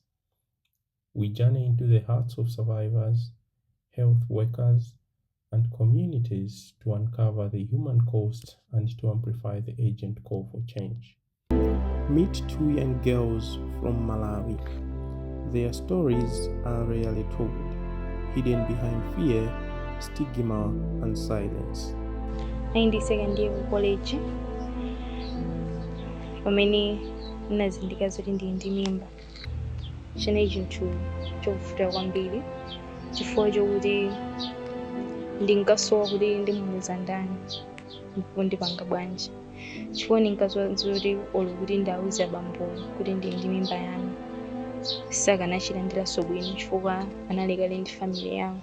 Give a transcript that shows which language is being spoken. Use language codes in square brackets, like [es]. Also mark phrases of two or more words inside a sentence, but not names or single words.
[en] We journey into the hearts of survivors, health workers, and communities to uncover the human cost and to amplify the urgent call for change. Meet two young girls from Malawi. Their stories are rarely told, hidden behind fear, stigma, and silence. [ny] Ndi [en] second year [ny] ku college pamene ndinazindikira zoti ndili ndi mimba. Chinali chinthu chovuta kwambiri chifukwa chokuti ndinkasowa kuti ndimuuza ndani ndipo ndipanga bwanji, chifukwa ndinkasowa zoti olo kuti ndauze abambo kuti ndili ndi mimba yanu sakanachitira bwino chifukwa anali kale ndi family yawo.